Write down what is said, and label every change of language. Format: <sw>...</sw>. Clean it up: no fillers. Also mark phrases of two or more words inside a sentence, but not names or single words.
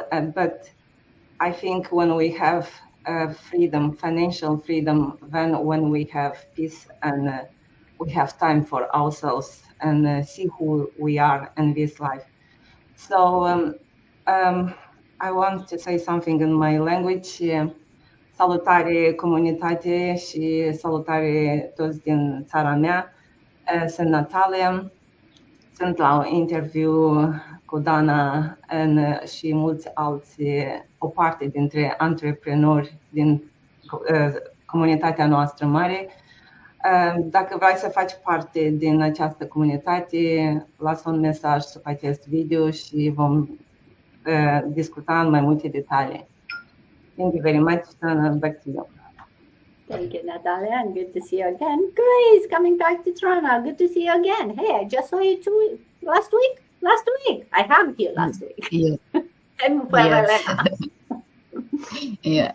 <en>But I think when we have freedom, financial freedom, then when we have peace and we have time for ourselves and see who we are in this life. So I want to say something in my language.</en> <ro>Salutare comunitate și salutare toți din țara mea. Sunt Natalia, sunt la un interviu cu Dana și mulți alți, o parte dintre antreprenori din comunitatea noastră mare. Dacă vrei să faci parte din această comunitate, lasă un mesaj sub acest video și vom discuta în mai multe detalii.</ro> <en>Thank you very much, Dana. Back to you. Thank you, Natalia, and good to see you again. Grace, coming back to Toronto. Good to see you again. Hey, I just saw you last week. Last week. I have you last week. Yeah. Yes.</en>